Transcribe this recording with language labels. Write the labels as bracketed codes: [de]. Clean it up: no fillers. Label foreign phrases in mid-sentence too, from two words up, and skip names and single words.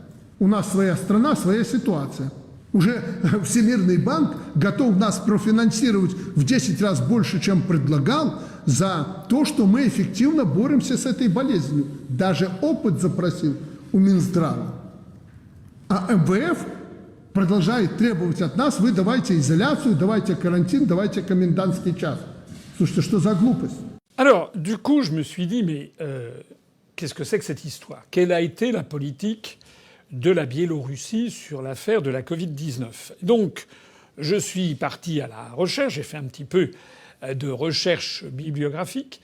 [ru] У нас своя страна, своя ситуация. Уже Всемирный банк готов нас профинансировать в 10 раз больше, чем предлагал, за то, что мы эффективно боремся с этой болезнью. Даже опыт запросил у Минздрава. А МВФ продолжает требовать от нас: вы давайте изоляцию, давайте карантин, давайте комендантский час. Слушайте, что за глупость? [fr] Alors, du coup, je me suis dit, mais qu'est-ce que c'est que cette histoire ? Quelle a été la politique de la Biélorussie sur l'affaire de la Covid-19 ? Donc, je suis parti à la recherche, j'ai fait un petit peu de recherche bibliographique.